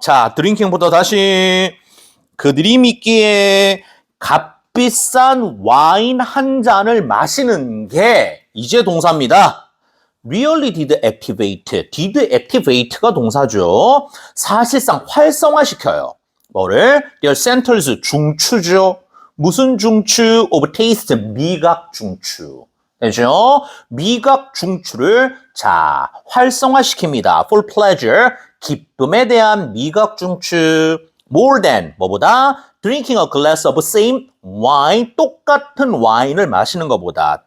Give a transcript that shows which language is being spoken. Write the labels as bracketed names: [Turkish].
[Korean] 자, drinking부터 다시 그들이 믿기에 값비싼 와인 한 잔을 마시는 게 이제 동사입니다. [English] Really did activate. did activate가 [Korean] 동사죠. 사실상 활성화시켜요. 뭐를? [English] Their centers [Korean] 중추죠. 무슨 중추? [English] Of taste. [Korean] 미각 중추. 되죠? 미각 중추를 자 활성화시킵니다. [English] For pleasure. [Korean] 기쁨에 대한 미각 중추. [English] More than. [Korean] 뭐보다? [English] Drinking a glass of same wine. [Korean] 똑같은 와인을 마시는 것보다.